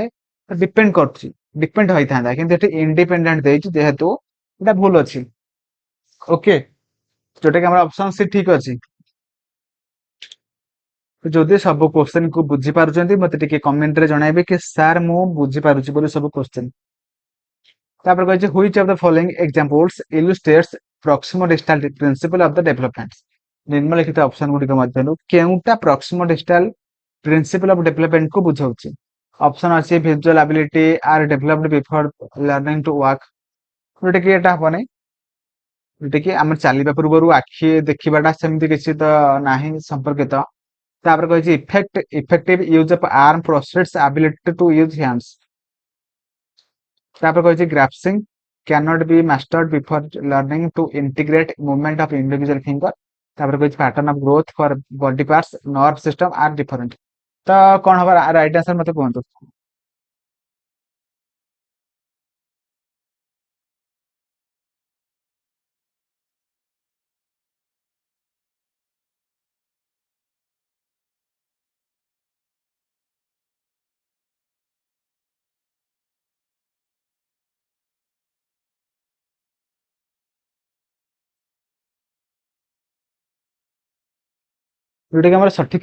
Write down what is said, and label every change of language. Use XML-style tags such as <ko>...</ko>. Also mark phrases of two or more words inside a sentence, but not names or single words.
<or>ତ ଡିପେଣ୍ଡ କରୁଛି, ଡିପେଣ୍ଡ ହୋଇଥାନ୍ତା କିନ୍ତୁ ଏଠି ଇଣ୍ଡିପେଣ୍ଡେଣ୍ଟ ଦେଇଛି ଯେହେତୁ ଏଟା ଭୁଲ ଅଛି। ଓକେ, ଯୋଉଟା କି ଆମର</or> <en>option C</en> <or>ଠିକ ଅଛି। ଯଦି ସବୁ କ୍ୱେଶ୍ଚନ କୁ ବୁଝି ପାରୁଛନ୍ତି ମତେ ଟିକେ କମେଣ୍ଟ ରେ ଜଣାଇବେ କି ସାର୍ ମୁଁ ବୁଝିପାରୁଛି ବୋଲି ସବୁ କ୍ୱେଶ୍ଚନ। ତାପରେ କହିଛି</or> <en>which of the following examples illustrates proximo distal principle of the development।</en> <or>ନିମ୍ନଲିଖିତ ଅପସନ ଗୁଡିକ ମଧ୍ୟରୁ କେଉଁଟା</or> <en>proximo distal principle of development</en> <or>କୁ ବୁଝାଉଛି?</or> <en>ଅପସନ ଅଛି visual ability are developed before learning to walk,</en> <or>ଯୋଉଟା କି ଏଟା ହବନି। ଯୋଉଟା କି ଆମେ ଚାଲିବା ପୂର୍ବରୁ ଆଖି ଦେଖିବାଟା ସେମିତି କିଛି ତ ନାହିଁ ସମ୍ପର୍କିତ। ତାପରେ କହିଛି</or> <en>effective use of arm process ability to use hands.</en> <or>ତାପରେ କହିଛି</or> <en>ଗ୍ରାସ୍ପିଂ cannot be mastered before learning to integrate movement of individual finger।</en> <or>ତାପରେ କହିଛି</or> <en>pattern of growth for body parts nerve system are different।</en> <or>ତ କଣ ହବ</or> <en>right answer</en> <or>ମତେ କୁହନ୍ତୁ? ଯୋଉଟା କି ଆମର ସଠିକ</or>